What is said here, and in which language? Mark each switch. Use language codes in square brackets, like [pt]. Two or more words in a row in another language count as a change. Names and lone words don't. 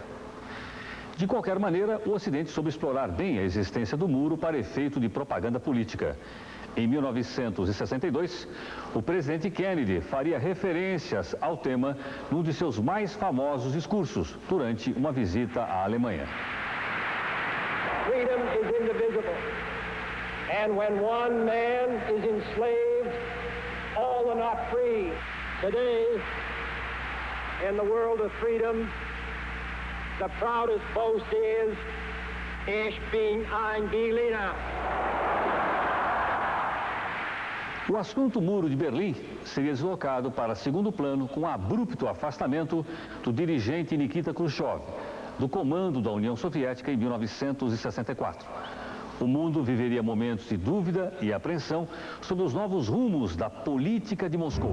[pt] De qualquer maneira, o Ocidente soube explorar bem a existência do muro para efeito de propaganda política. Em 1962, o presidente Kennedy faria referências ao tema num de seus mais famosos discursos durante uma visita à Alemanha. [en] Freedom is indivisible, and when one man is enslaved, all are not free. Today, in the world of freedom, the proudest boast is, [de] ich bin ein Berliner. [pt] O assunto Muro de Berlim seria deslocado para segundo plano com o abrupto afastamento do dirigente Nikita Khrushchev, do comando da União Soviética em 1964. O mundo viveria momentos de dúvida e apreensão sobre os novos rumos da política de Moscou.